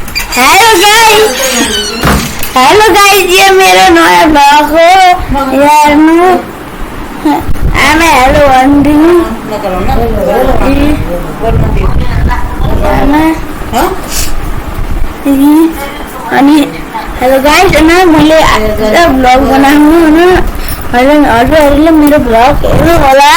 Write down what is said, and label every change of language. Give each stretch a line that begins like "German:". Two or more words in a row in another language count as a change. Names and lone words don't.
English: hello guys,
Hindi: ये मेरा नया ब्लॉग हो यार।
Nepali: आमा हेलो भन्दिनु अनि
English: hello guys,
Nepali: मैले ब्लग बनाउनु हजुरहरूले मेरो ब्लग हेर्नु होला।